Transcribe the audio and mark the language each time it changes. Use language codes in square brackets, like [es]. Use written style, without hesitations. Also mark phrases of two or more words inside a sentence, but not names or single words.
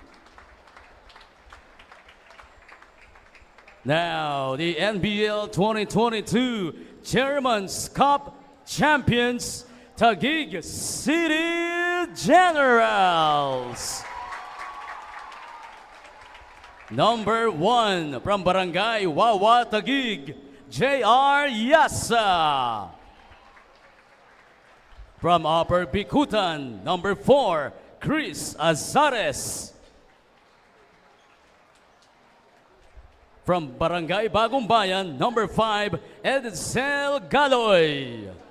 [en] Now, the NBL 2022 Chairman's Cup champions, Taguig City Generals. Number 1, from Barangay Wawa, Taguig, J.R. Yasa. From Upper Bikutan, number 4, Chris Azares. From Barangay Bagong Bayan, number 5, Edsel Galoy.